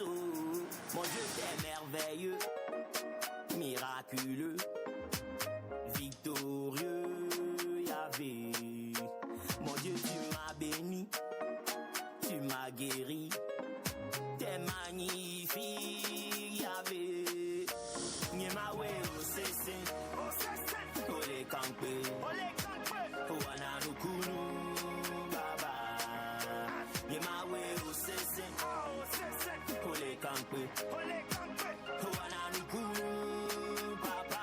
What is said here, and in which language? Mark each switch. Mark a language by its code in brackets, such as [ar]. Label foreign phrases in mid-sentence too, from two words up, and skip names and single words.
[fr] Mon Dieu, t'es merveilleux, miraculeux, victorieux, Yahvé. Mon Dieu, tu m'as béni, tu m'as guéri. T'es magnifique, Yahvé. [ee] Nyemawe osese, ole kampe, wana nukunu, baba. Nyemawe osese, ole kampe, wana nukunu, baba.